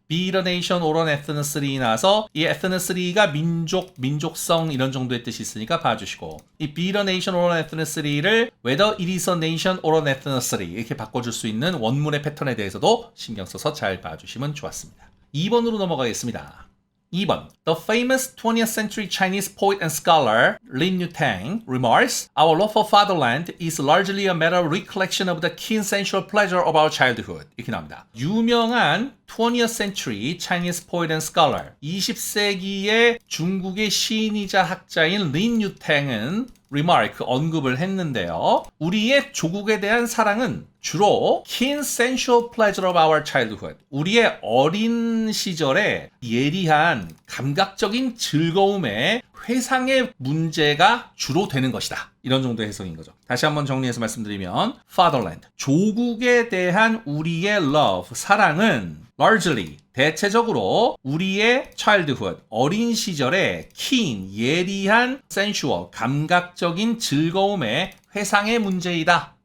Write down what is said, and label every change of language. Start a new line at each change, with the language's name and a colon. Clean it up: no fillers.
English: be a nation or an ethnicity
Korean: 나와서 이 ethnicity가 민족, 민족성 이런 정도의 뜻이 있으니까 봐주시고 이 be a nation or an ethnicity를
English: whether it is a nation or an ethnicity
Korean: 이렇게 바꿔줄 수 있는 원문의 패턴에 대해서도 신경 써서 잘 봐주시면 좋았습니다. 2번으로 넘어가겠습니다. 2번.
English: The famous 20th century Chinese poet and scholar Lin Yutang remarks, Our love for fatherland is largely a matter of recollection of the keen sensual pleasure of our childhood.
Korean: 이렇게 나옵니다. 유명한
English: 20th century Chinese poet and scholar
Korean: 20세기의 중국의 시인이자 학자인 린 유탱은 remark, 언급을 했는데요. 우리의 조국에 대한 사랑은 주로
English: keen sensual pleasure of our childhood.
Korean: 우리의 어린 시절의 예리한 감각적인 즐거움의 회상의 문제가 주로 되는 것이다. 이런 정도의 해석인 거죠. 다시 한번 정리해서 말씀드리면 fatherland, 조국에 대한 우리의 love, 사랑은 largely, 대체적으로 우리의 childhood, 어린 시절의 keen, 예리한 sensual, 감각적인 즐거움의 회상의 문제이다.